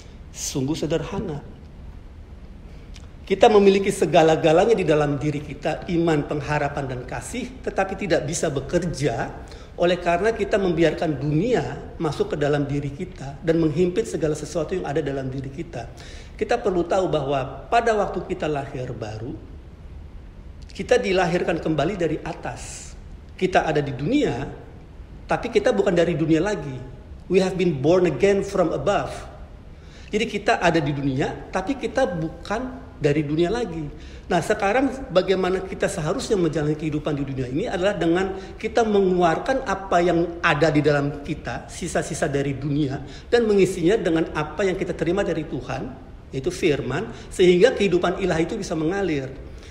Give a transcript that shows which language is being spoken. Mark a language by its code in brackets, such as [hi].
[id] Sungguh sederhana. Kita memiliki segala-galanya di dalam diri kita, iman, pengharapan, dan kasih, tetapi tidak bisa bekerja oleh karena kita membiarkan dunia masuk ke dalam diri kita dan menghimpit segala sesuatu yang ada dalam diri kita. Kita perlu tahu bahwa pada waktu kita lahir baru, kita dilahirkan kembali dari atas. Kita ada di dunia, tapi kita bukan dari dunia lagi. [en] We have been born again from above. [id] Jadi kita ada di dunia, tapi kita bukan dari dunia lagi. Nah, sekarang bagaimana kita seharusnya menjalani kehidupan di dunia ini adalah dengan kita mengeluarkan apa yang ada di dalam kita, sisa-sisa dari dunia, dan mengisinya dengan apa yang kita terima dari Tuhan, yaitu firman, sehingga kehidupan ilahi itu bisa mengalir.